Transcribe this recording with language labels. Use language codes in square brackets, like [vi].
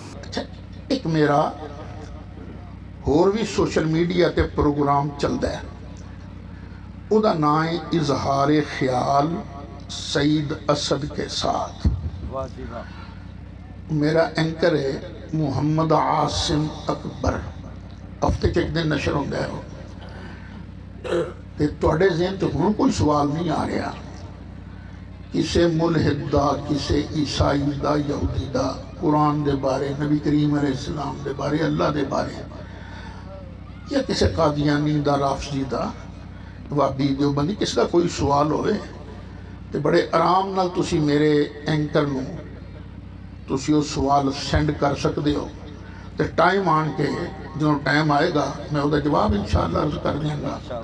[pa] اچھا، ایک میرا اور بھی سوشل میڈیا تے پروگرام چلتا ہے، او دا نام ہے اظہار خیال سعید اسد کے ساتھ. [ur] میرا اینکر ہے محمد عاصم اکبر، ہفتے ایک دن نشر ہوتا ہے. [pa] تے تواڈے ذہن تے ہن کوئی سوال نہیں آ رہا کسے ملحد دا، کسے عیسائی دا، یہودی دا، قرآن دے بارے، نبی کریم علیہ السلام دے بارے، اللہ دے بارے، یا کسے قادیانی دا، رافضی دا، وہابی دیوبندی، کس کا کوئی سوال ہوئے تے بڑے آرام نال تسی میرے اینکر نو تسی وہ سوال سینڈ کر سکتے ہو. تے ٹائم آن کے جو ٹائم آئے گا میں وہ جواب انشاءاللہ عرض کر دیں گا.